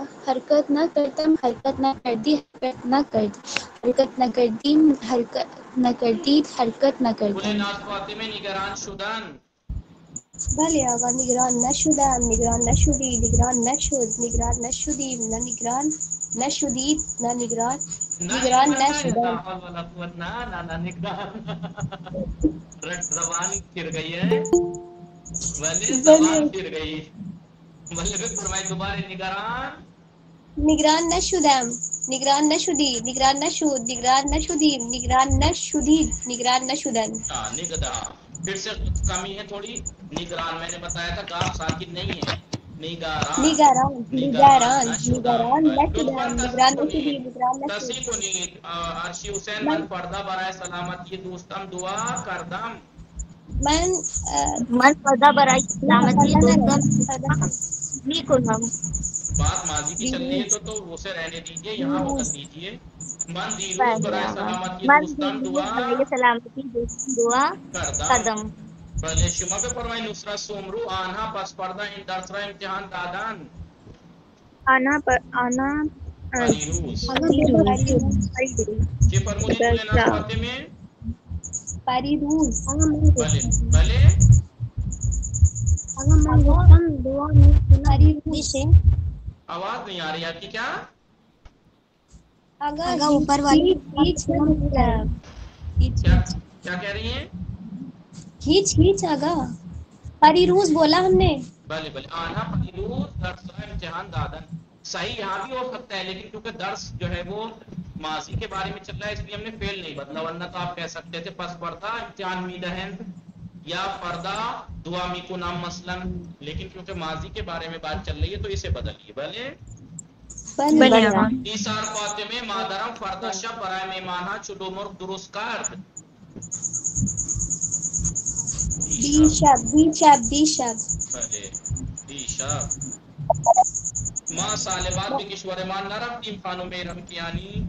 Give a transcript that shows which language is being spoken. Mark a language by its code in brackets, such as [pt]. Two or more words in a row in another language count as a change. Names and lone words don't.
[fa] حرکت نہ کرتم، حرکت نہ کردی، حرکت نہ کردی، حرکت نہ کردیم، حرکت نہ کردید، حرکت نہ گل کردن. ناز فاطمه نگران شدن. بله آقا. نگران نشدم، نگران نشدی، نگران نشد، نگران نشدیم، نه نگران نشدید، نه نگران نگران نشدم. نہ نگران [ur] زبان پھر گئی ہے. بله زبان پھر گئی. [fa] بله بفرمایید دوباره. نگران نگران نشدم، نگران نشدی، نگران نشد، نگران نشدیم، نگران نشدید، نگران نشدن. [ur] نگران پھر سے کمی ہے تھوڑی. نگران میں نے بتایا تھا کاف ساکن نہیں ہے. [fa] نگران نگران نگران نگران نشدم، نگران نشدی، نگران نشد. تصحیح کنید. عرشی حسین من پردہ برای سلامتی دوستم دعا کردم. من پردہ برای سلامتی دوستم نہیں کنم. [ur] بات ماضی کی چل رہی ہے تو اسے رہنے دیجیے. یہاں وقت دیجیے. [fa] من دیروز برای سلامتی دوستم دعا سلامتی دوستم دعا کردم. بله شما بفرمایید. نصرت سومرو آنها پس پردہ این درس را امتحان دادن. آنا پریروز چه فرمودید گل ناز فاطمه؟ پریروز. بله بله من گفتم دعا پریروز. [ur] آواز نہیں آ رہی آپ کی. کیا آگا اوپر والی کیا کہہ رہی ہیں؟ کھینچ کھینچ آگا. پریروز بولا ہم نے. [fa] بله بله آنها پریروز درس را امتحان دادن. [ur] صحیح یہاں بھی ہو سکتا ہے لیکن کیونکہ درس جو ہے وہ ماضی کے بارے میں چل رہا ہے اس لیے ہم نے فعل نہیں بدلا. ورنہ تو آپ کہہ سکتے تھے [fa] پس پردہ امتحان میدہن [ur] یا [fa] پردہ دعا میکنم [ur] مثلا. لیکن کیونکہ ماضی کے بارے میں بات چل رہی ہے تو اسے بدلیے. بھلے [fa] بله آقا. ایثار فاطمه مادرم فردا شب برای میمانها چلو مرغ درست کرد. دیشب بله دیشب. ما سال بعد به کشورمان نرفتیم خانم رمکیانی.